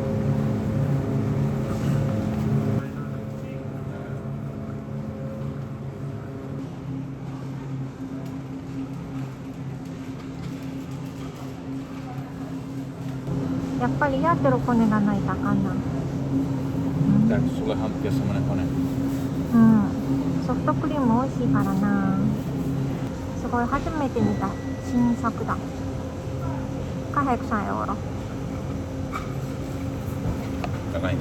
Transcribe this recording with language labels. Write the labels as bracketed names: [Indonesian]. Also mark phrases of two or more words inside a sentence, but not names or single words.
[Japanese] やっぱりヤーテロコネがないとあかんな。 [Finnish] Pitääkö sulle hankkia semmonen kone? [Japanese] うん。ソフトクリーム美味しいからな。すごい初めて見た新作だ。800ユーロ。高いね。